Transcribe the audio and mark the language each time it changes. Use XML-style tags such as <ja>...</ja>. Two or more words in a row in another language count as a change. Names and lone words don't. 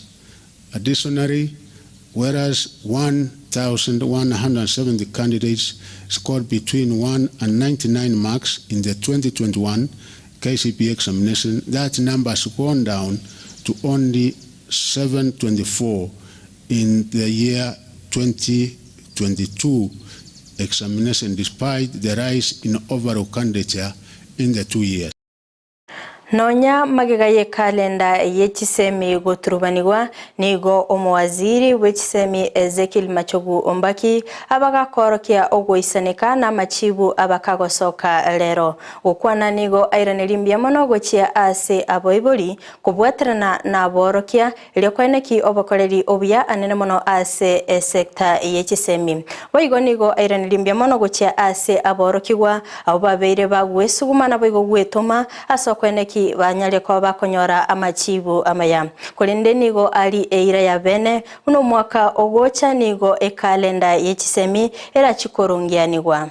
<en>Additionally, whereas 1,170 candidates scored between 1 and 99 marks in the 2021 KCPE examination, that number has gone down to only 724 in the year 2022 examination, despite the rise in overall candidature in the 2 years.</en> <guz>Nonya magigaye kalenda yechisemi guturubanirwa nigo omwaziri wechisemi Ezekiel Machogu Ombaki abagakorokia ogwisanika na machibu abakagosoka lero gukwana nigo airanirimbia mono gochia ase aboibori kubwaterana na aborokia ilyokweneki obokoreri obuya anene mono ase sector yechisemi boigo nigo airanirimbia mono gochia ase aborokiwa abo babeire bagwesugumana boigo gwetoma asokweneki banyale kwa bakonyora amachibu amaya kulinde nigo ali eira ya bene uno mwaka ogocha nigo ekalenda yechisemi era chikorongianigwa.</guz>